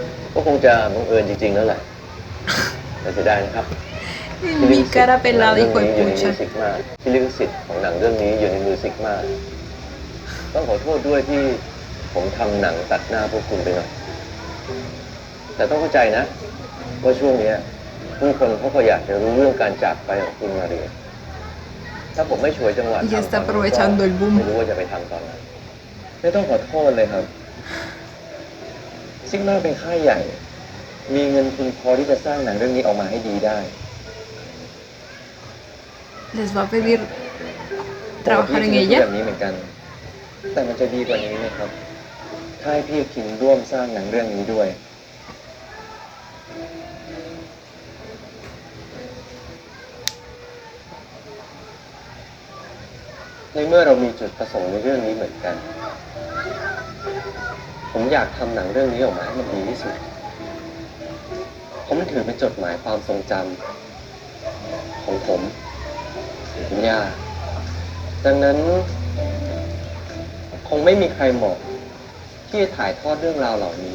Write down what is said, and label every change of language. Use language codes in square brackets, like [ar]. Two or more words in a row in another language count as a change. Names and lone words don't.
[th] ก็คงจะบังเอิญจริงๆแล้วแหละแต่เสียดายนะครับ [es] Mi cara pelada, [th] เรื่อง [es] hijo [th] นี้ [es] de [th] อยู่ในมื [es] pucha. [th] อซิกมาที่ลิขสิทธิ์ของหนังเรื่องนี้อยู่ในมือซิกมาต้องขอโทษด้วยที่ผมทำหนังตัดหน้าพวกคุณไปหน่อยแต่ต้องเข้าใจนะว่าช่วงนี้ผู้คนเขาก็อยากจะรู้เรื่องการจากไปของคุณมาเรียถ้าผมไม่ช่วยจังหวะ [es] Y está aprovechando el [th] ไม่ [es] boom. [th] รู้ว่าจะไปทำตอนไหนไม่ต้องขอโทษเลยครับซิกมาเป็นค่ายใหญ่มีเงินทุนพอที่จะสร้างหนังเรื่องนี้ออกมาให้ดีได้ [es] Les va a pedir trabajar en [th] แบบ [es] ella. [th] นี้เหมือนกัน แต่มันจะดีกว่านี้ไหมครับ ถ้าให้พี่คิงร่วมสร้างหนังเรื่องนี้ด้วย ในเมื่อเรามีจุดประสงค์ในเรื่องนี้เหมือนกัน ผมอยากทำหนังเรื่องนี้ออกมาให้มันดีที่สุดเพราะมันถือเป็นจดหมายความทรงจำของผมคุณย่าดังนั้น คงไม่มีใครเหมาะที่จะถ่ายทอดเรื่องราวเหล่านี้